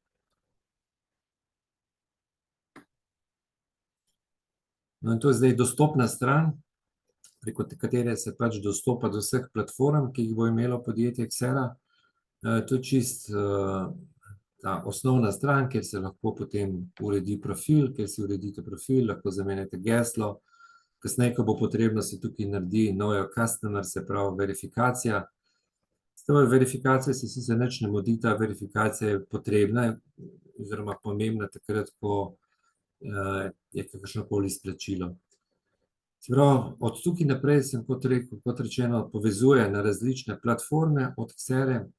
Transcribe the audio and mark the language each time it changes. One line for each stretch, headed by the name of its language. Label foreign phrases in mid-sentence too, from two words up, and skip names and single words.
Slovenian: No in to je zdaj dostopna stran, preko katere se pač dostopa do vseh platform, ki jih bo imelo podjetje Xera. To je čist ta osnovna stran, kjer se lahko potem uredi profil, kjer si uredite profil, lahko zamenjate geslo. Kasneje, ko bo potrebno, se tukaj naredi
English: know your customer,
Slovenian: se pravi verifikacija. S to verifikacijo se sicer nič ne mudi, ta verifikacija je potrebna oziroma pomembna takrat, ko je kakršnokoli izplačilo. Se pravi, od tukaj naprej sem, kot rečeno, povezuje na različne platforme od Xere.